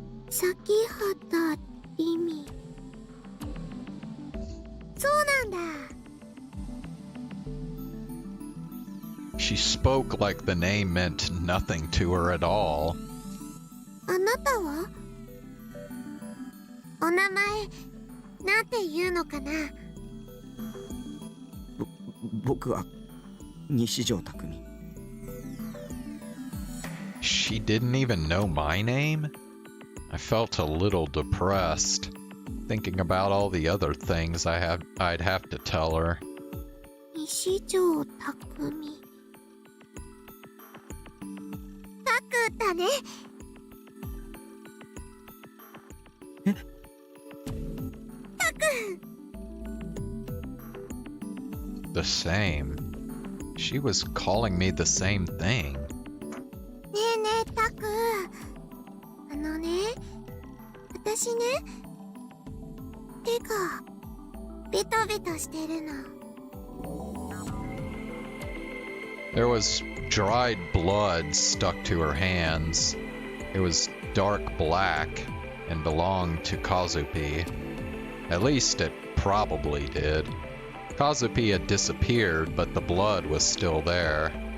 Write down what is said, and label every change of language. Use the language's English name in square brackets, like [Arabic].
[Japanese] 咲畑リミ。そうなんだ。 [English] She spoke like the name meant nothing to her at all. [Japanese] あなたは？お名前、なんて言うのかな？僕は西條匠。 [English] She didn't even know my name? I felt a little depressed, thinking about all the other things I'd have to tell her. [Japanese] 西條匠。タクだね。え？タク。 [English] The same. She was calling me the same thing. [Japanese] ねえねえタク。あのね、私ね、手がベトベトしてるの。 [English] There was dried blood stuck to her hands. It was dark black and belonged to Kazupi. At least it probably did. Kazupi had disappeared, but the blood was still there.